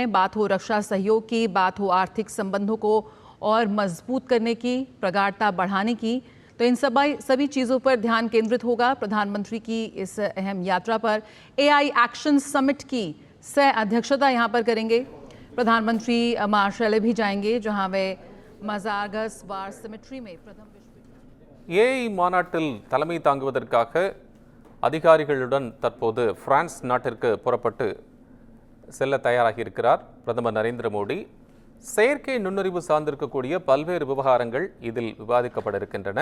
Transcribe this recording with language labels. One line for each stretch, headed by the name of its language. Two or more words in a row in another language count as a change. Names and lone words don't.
Hindi: बात हो रक्षा सहयोग की, बात हो आर्थिक संबंधों को और मजबूत करने की, प्रगाढ़ता बढ़ाने की, तो इन सभी चीज़ों पर ध्यान केंद्रित होगा प्रधानमंत्री की इस अहम यात्रा पर। एआई एक्शन समिट की सह अध्यक्षता यहाँ पर करेंगे प्रधानमंत्री। मार्शल भी जाएंगे जहां वे मजारगस वार सिमेट्री में प्रथम
Tamil: ஏஐ மாநாட்டில் தலைமை தாங்குவதற்காக அதிகாரிகளுடன் தற்போது பிரான்ஸ் நாட்டிற்கு புறப்பட்டு செல்ல தயாராகி இருக்கிறார் பிரதமர் நரேந்திர மோடி. செயற்கை நுண்ணறிவு சார்ந்திருக்கக்கூடிய பல்வேறு விவகாரங்கள் இதில் விவாதிக்கப்பட இருக்கின்றன.